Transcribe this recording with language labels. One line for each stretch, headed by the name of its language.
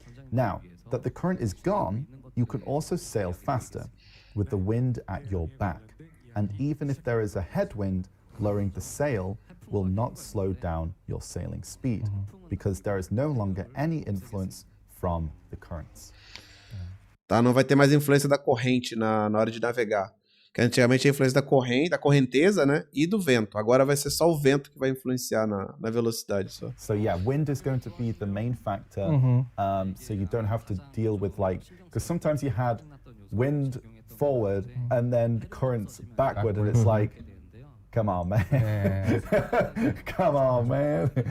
English: Now that the current is gone, you can also sail faster with the wind at your back. And even if there is a headwind, lowering the sail will not slow down your sailing speed because there is no longer any influence from the currents.
Portuguese: Tá, não vai ter mais influência da corrente na hora de navegar. Que antigamente a influência da correnteza, né, e do vento. Agora vai ser só o vento que vai influenciar na velocidade só.
English: So yeah, wind is going to be the main factor. So you don't have to deal with because sometimes you had wind forward and then currents backward, and it's like, come on, man. Come on, man.